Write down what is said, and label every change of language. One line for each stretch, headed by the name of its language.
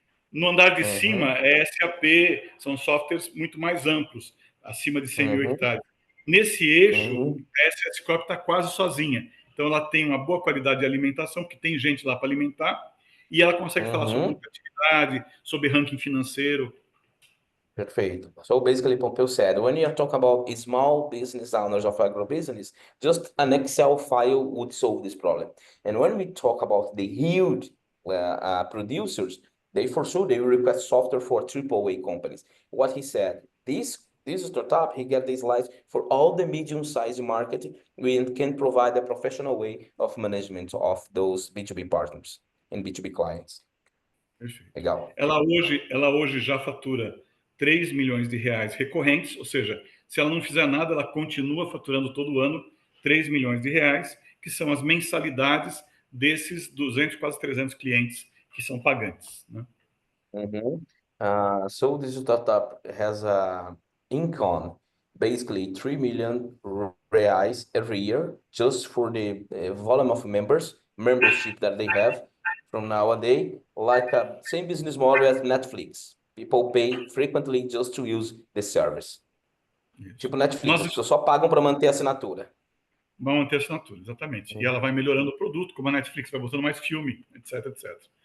Portuguese: No andar de cima é SAP, são softwares muito mais amplos, acima de 100 mil hectares. Nesse eixo, a SS Crop está quase sozinha. Então, ela tem uma boa qualidade de alimentação, porque tem gente lá para alimentar, e ela consegue falar sobre lucratividade, sobre ranking financeiro. Perfeito.
English: So basically, Pompeo said, when you are talking about small business owners of agrobusiness, just an Excel file would solve this problem. And when we talk about the huge producers, they for sure they will request software for AAA companies. What he said, these this startup, he get this license for all the medium-sized market and can provide a professional way of management of those B2B partners and B2B clients.
Portuguese: Perfeito. Legal. Ela hoje já fatura 3 milhões de reais recorrentes, ou seja, se ela não fizer nada, ela continua faturando todo ano 3 milhões de reais, que são as mensalidades desses 200, quase 300 clientes que são pagantes, né?
English: So this startup has a income, basically 3 million reais every year, just for the volume of membership that they have from nowadays, like a same business model as Netflix. People pay frequently just to use the service.
Portuguese: Isso. Tipo Netflix, as pessoas só pagam para manter a assinatura. Vão manter a assinatura, exatamente. E ela vai melhorando o produto, como a Netflix vai botando mais filme, etc, etc.